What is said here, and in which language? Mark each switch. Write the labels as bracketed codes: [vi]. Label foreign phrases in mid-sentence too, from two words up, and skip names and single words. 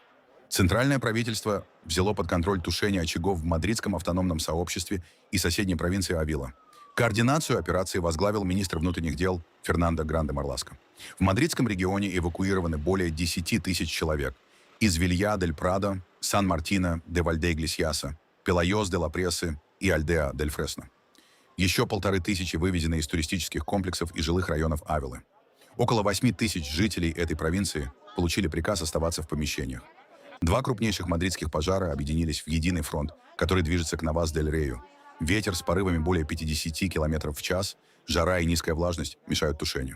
[ru] Центральное правительство взяло под контроль тушение очагов в мадридском автономном сообществе и соседней провинции Авила. Координацию операции возглавил министр внутренних дел Фернандо Гранде-Марласко. В мадридском регионе эвакуированы более 10 тысяч человек. Из Вилья-дель-Прадо, Сан-Мартино-де-Вальде-Иглесьяса, Пелайос-де-ла-Пресы и Альдеа-дель-Фресно. Еще 1500 вывезены из туристических комплексов и жилых районов Авилы. Около 8 тысяч жителей этой провинции получили приказ оставаться в помещениях. Два крупнейших мадридских пожара объединились в единый фронт, который движется к Навас-дель-Рею. Ветер с порывами более 50 км в час, жара и низкая влажность мешают тушению.